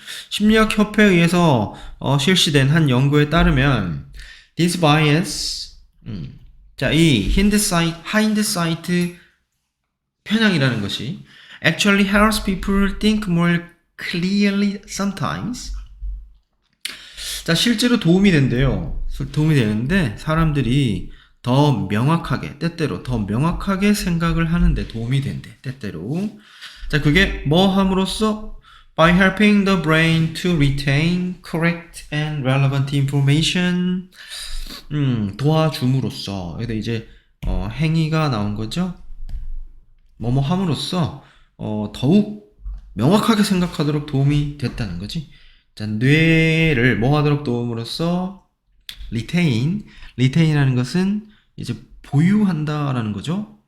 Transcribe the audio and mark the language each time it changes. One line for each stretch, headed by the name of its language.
Korean: 심리학협회에 의해서 실시된 한 연구에 따르면
English: this bias,
Korean: 자, 이 hindsight 편향이라는 것이
English: actually helps people think more clearly sometimes.
Korean: 자, 실제로 도움이 된대요. 도움이 되는데 사람들이 때때로 더 명확하게 생각을 하는데 도움이 된대. 때때로. 자, 그게 뭐 함으로써
English: by helping the brain to retain correct and relevant information.
Korean: 도와줌으로써. 여기다 이제 행위가 나온 거죠. 뭐뭐 함으로써 더욱 명확하게 생각하도록 도움이 됐다는 거지. 자, 뇌를 뭐 하도록 도움으로써 retain이라는 것은 이제 보유한다라는 거죠.